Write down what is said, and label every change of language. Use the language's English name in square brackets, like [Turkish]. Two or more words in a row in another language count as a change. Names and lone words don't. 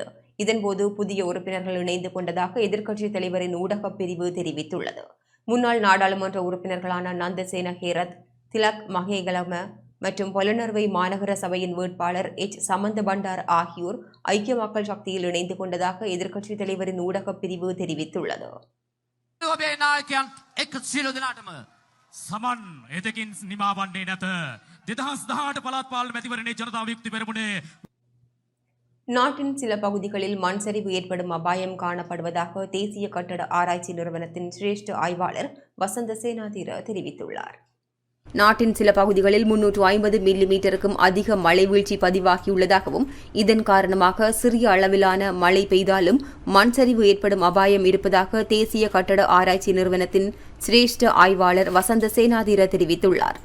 [Tamil] இதன்போது புதிய உறுப்பினர்கள் இணைந்து கொண்டதாக எதிர்க்கட்சித் தலைவரின் ஊடகப் பிரிவு தெரிவித்துள்ளது. முன்னாள் நாடாளுமன்ற உறுப்பினர்களான நந்தசேன ஹேரத், திலக் மகேகலம, மற்றும் பொலனறுவை மாநகர சபையின் வேட்பாளர் எச் சமந்த பண்டார் ஆகியோர் ஐக்கிய மக்கள் சக்தியில் இணைந்து கொண்டதாக எதிர்க்கட்சித் தலைவரின் ஊடகப் பிரிவு தெரிவித்துள்ளது. [Sinhala] සමන් එතකින් නිමාවන්නේ නැත 2018 පළාත් පාලන මැතිවරණයේ ජනතා විමුක්ති පෙරමුණේ [Tamil] நாட்டின் சில பகுதிகளில் மண் சரிவு ஏற்படும் அபாயம் காணப்படுவதாக தேசிய கட்டட ஆராய்ச்சி நிறுவனத்தின் சிரேஷ்ட ஆய்வாளர் வசந்த சேனாதீர தெரிவித்துள்ளார். நாட்டின் சில பகுதிகளில் 350 மில்லிமீட்டருக்கும் அதிக மழை வீழ்ச்சி பதிவாகியுள்ளதாகவும் இதன் காரணமாக சிறிய அளவிலான மழை பெய்தாலும் மண் சரிவு ஏற்படும் அபாயம் இருப்பதாக தேசிய கட்டட ஆராய்ச்சி நிறுவனத்தின் சிரேஷ்ட ஆய்வாளர் வசந்த சேனாதீர தெரிவித்துள்ளார்.